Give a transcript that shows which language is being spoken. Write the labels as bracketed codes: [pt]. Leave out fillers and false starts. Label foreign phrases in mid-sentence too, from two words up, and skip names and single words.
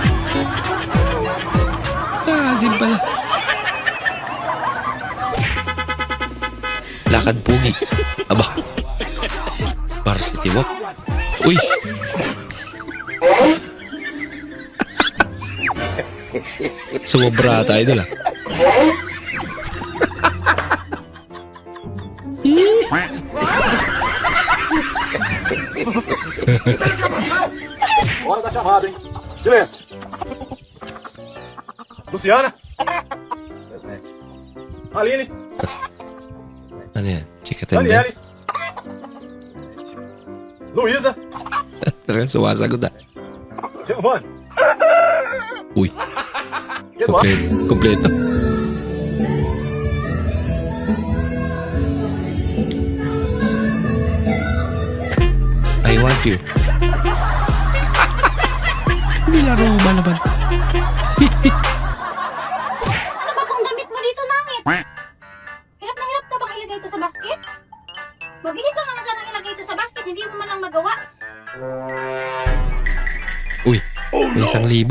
[tl] Asim pala. Lakad pugi. Aba. [en] Varsity walk. Uy. [tl] Sumobra tayo doon [pt] Hora da chamada, hein? Silêncio. Luciana? Presente. Aline? [tl] Ano yan? Chika tanda? [pt] Daniele? Luísa? [tl] Talagang sumasagot ah. [pt] Giovanni? [tl] Uy. [pt] Eduardo? [tl] Kompleto. [en] I want you. [tl] Nilaro mo ba naman? Ano ba tong damit mo dito, Mangit? Hirap na hirap ka bang ilagay ito sa basket? Mabilis lang naman sanang ilagay ito sa basket, hindi mo man lang magawa. Uy, may 1,000.